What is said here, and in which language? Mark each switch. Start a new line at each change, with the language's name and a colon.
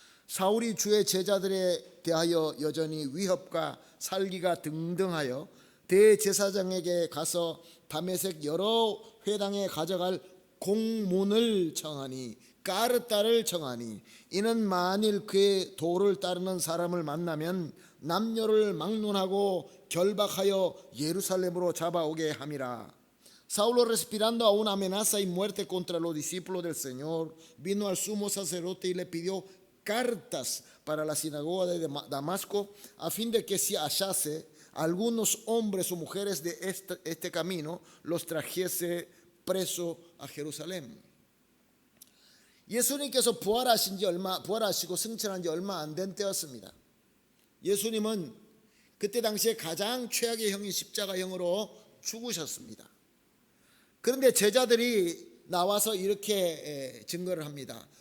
Korean: 사울이 주의 제자들에 대하여 여전히 위협과 살기가 등등하여 대제사장에게 가서 다메섹 여러 회당에 가져갈 공문을 청하니, 까르따를 청하니, 이는 만일 그의 도를 따르는 사람을 만나면 남녀를 막론하고 결박하여 예루살렘으로 잡아오게 함이라.
Spanish: Saulo, respirando aún amenaza y muerte contra los discípulos del Señor, vino al sumo sacerdote y le pidió cartas para la sinagoga de Damasco, a fin de que si hallase algunos hombres o mujeres de este camino, los trajese preso a Jerusalén.
Korean: 예수님께서 부활하시고 승천한 지 얼마 안 된 때였습니다. 예수님은 그때 당시에 가장 최악의 형인 십자가형으로 죽으셨습니다. 그런데 제자들이 나와서 이렇게 증거를 합니다.